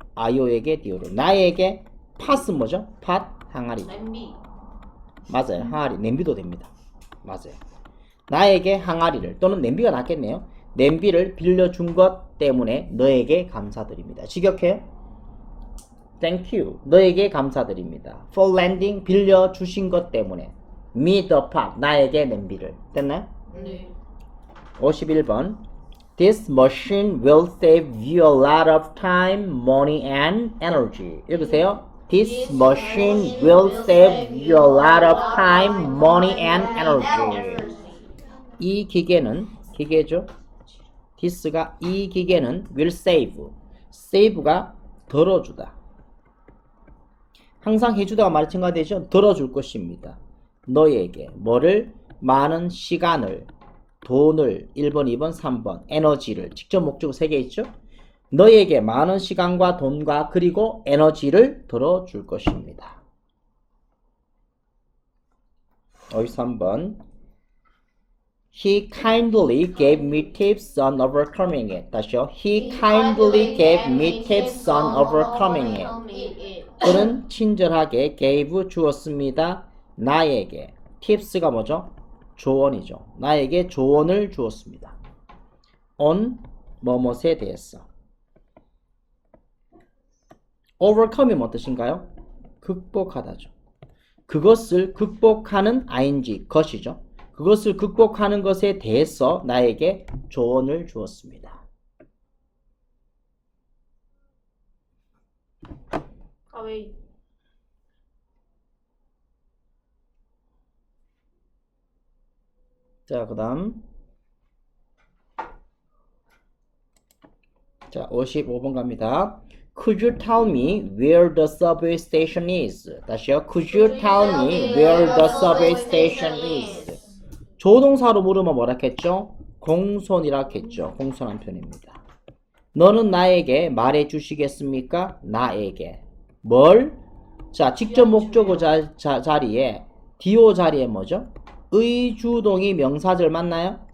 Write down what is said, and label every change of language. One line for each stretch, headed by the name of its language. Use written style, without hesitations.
Korean: 아이오에게 디오로. 나에게 팟은 뭐죠? 팟 항아리. 냄비. 맞아요. 항아리. 냄비도 됩니다. 맞아요. 나에게 항아리를 또는 냄비가 낫겠네요. 냄비를 빌려준 것 때문에 너에게 감사드립니다. 직역해요.
English: Thank you.
Korean: 너에게 감사드립니다.
English: For lending
Korean: 빌려주신 것 때문에
English: me the pot.
Korean: 나에게 냄비를. 됐나요? 네. 51번
English: This machine will save you a lot of time, money and energy.
Korean: 읽으세요.
English: This machine will save you a lot of time, money and energy.
Korean: 이 기계죠. this가 이 기계는
English: will save.
Korean: save가 덜어주다. 항상 해주다가 말이 첨가되죠. 덜어줄 것입니다. 너에게 뭐를? 많은 시간을, 돈을 1번, 2번, 3번, 에너지를 직접 목적어 3개 있죠. 너에게 많은 시간과 돈과 그리고 에너지를 덜어줄 것입니다. 53번
English: He kindly gave me tips on overcoming it.
Korean: 다시요.
English: He kindly gave me tips on overcoming it.
Korean: 그는 친절하게
English: gave
Korean: 주었습니다. 나에게. tips가 뭐죠? 조언이죠. 나에게 조언을 주었습니다. on 뭐뭇에 대해서. overcome이 뭐 뜻인가요? 극복하다죠. 그것을 극복하는 ing 것이죠. 그것을 극복하는 것에 대해서 나에게 조언을 주었습니다. 왜? 자, 그 다음. 자, 55번 갑니다.
English: Could you tell me where the subway station is?
Korean: 다시요.
English: Could you tell me where the subway station is?
Korean: 조동사로 물으면 뭐라 했죠? 공손이라 했죠. 공손한 편입니다. 너는 나에게 말해 주시겠습니까? 나에게. 뭘? 자, 직접 목적어 자리에 do 자리에 뭐죠? 의주동이 명사절 맞나요?